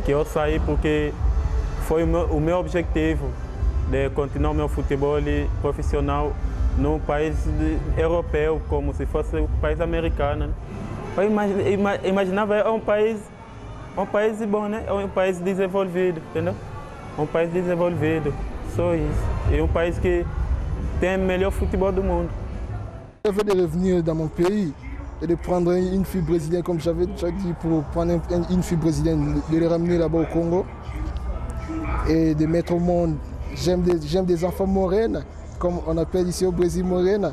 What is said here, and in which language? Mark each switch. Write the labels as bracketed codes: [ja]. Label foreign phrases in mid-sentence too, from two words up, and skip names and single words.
[pt] Que eu saí porque foi o meu objetivo de continuar o meu futebol profissional no país europeu, como se fosse um país americano. Eu imaginava é um país bom, né? É um país desenvolvido, entendeu? Um país desenvolvido, só isso. É um país que tem o melhor futebol do mundo. [fr] Je veux de revenir dans mon pays et de prendre une fille brésilienne, comme j'avais déjà dit, pour prendre une fille brésilienne, de les ramener là-bas au Congo et de mettre au monde. J'aime des enfants morenes, comme on appelle ici au Brésil morena.